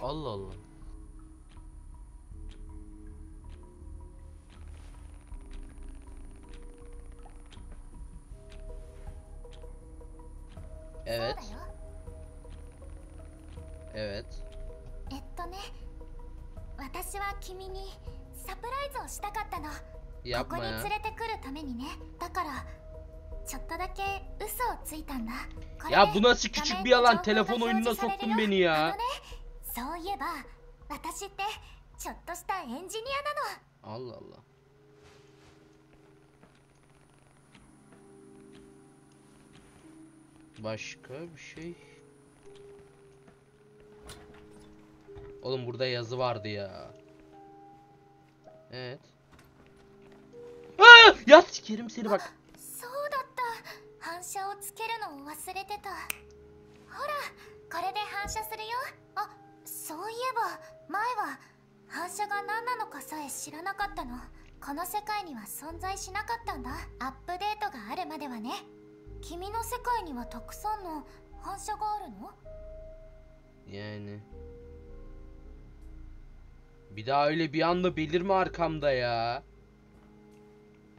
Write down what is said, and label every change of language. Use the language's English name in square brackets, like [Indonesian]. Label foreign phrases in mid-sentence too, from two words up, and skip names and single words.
[Turkish] Allah Allah. Evet. [Japanese] そうだよ。 [Turkish] Evet. [Japanese] ね、私は君にサプライズをしたかったの。ここ [Turkish] Yapma [Japanese] に [Turkish] ya. [Japanese] 連れてくるためにね。だからちょっとだけ嘘をついたんだ。これで [Turkish] Ya bu nasıl küçük bir yalan? [Japanese] 画面の情報 [Turkish] Telefon [Japanese] が [Turkish] oyununa [Japanese] 表示される [Turkish] soktun [Japanese] よ。 [Turkish] beni ya. [Japanese] そういえば私ってちょっとしたエンジニアなの。 [Turkish] Allah Allah. Başka bir şey. Oğlum burada yazı vardı ya. Evet. Aa! Ya sikerim seni bak. [Japanese] そうだった。反射をつけるのを忘れてた。ほら、これで反射するよ。あ、そういえば前は反射が何なのかさえ知らなかったの。この世界には存在しなかったんだ。アップデートがあるまではね。君の世界にはたくさんの反射があるの？ [Turkish] Yani. Bir daha öyle bir anda belirme arkamda ya.